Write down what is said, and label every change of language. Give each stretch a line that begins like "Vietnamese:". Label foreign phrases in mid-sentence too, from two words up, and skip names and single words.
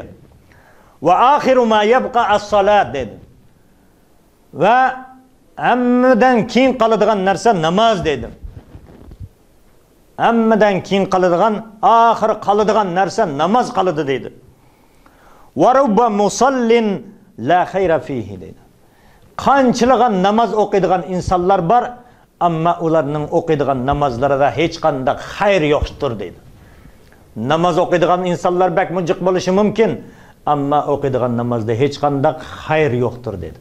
Arabic: وآخر ما يبقى الصلاة deydi.
Uzbek: Va hammadan keyin qoladigan narsa namoz deydi. Hammadan keyin qoladigan, oxir qoladigan narsa namoz qoladi deydi.
Arabic: ورب مصل لا خير فيه deydi.
Uzbek: Qanchalagan namoz o'qiydigan insonlar bor, ammo ularning o'qiydigan namozlarida hech qanday xayr yo'qdir deydi. Namoz o'qiydigan insonlar bak mujiq bo'lishi mumkin, ammo o'qiydigan namozda hech qanday xayr yo'qdir deydi.